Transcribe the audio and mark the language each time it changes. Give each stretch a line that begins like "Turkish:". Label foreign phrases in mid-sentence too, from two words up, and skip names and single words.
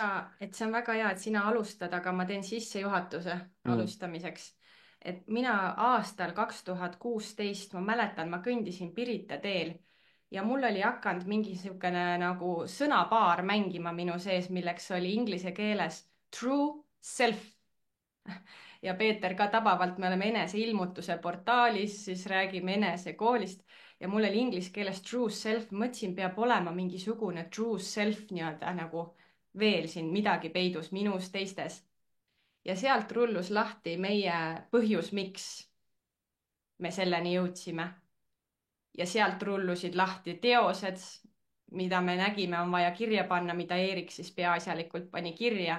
Estonian: seda, et see on väga hea, et sina alustad, aga ma teen sissejuhatuse mm. alustamiseks. Et mina aastal 2016, ma mäletan, ma kõndisin Pirita teel ja mul oli hakanud mingi niisugune nagu sõnapaar mängima minu sees, milleks oli inglise keeles
English: true self.
Estonian: Ja Peeter ka tabavalt, me oleme eneseilmutuse portaalis, siis räägime enesekoolist ja mul oli inglise keeles
English: true self,
Estonian: mõtlesin, peab olema mingisugune
English: true self
Estonian: nii-öelda nagu veel siin midagi peidus minus, teistes. Ja sealt rullus lahti meie põhjus, miks me selleni jõudsime. Ja sealt rullusid lahti teosed, mida me nägime, on vaja kirja panna, mida Eerik siis peaasjalikult pani kirja.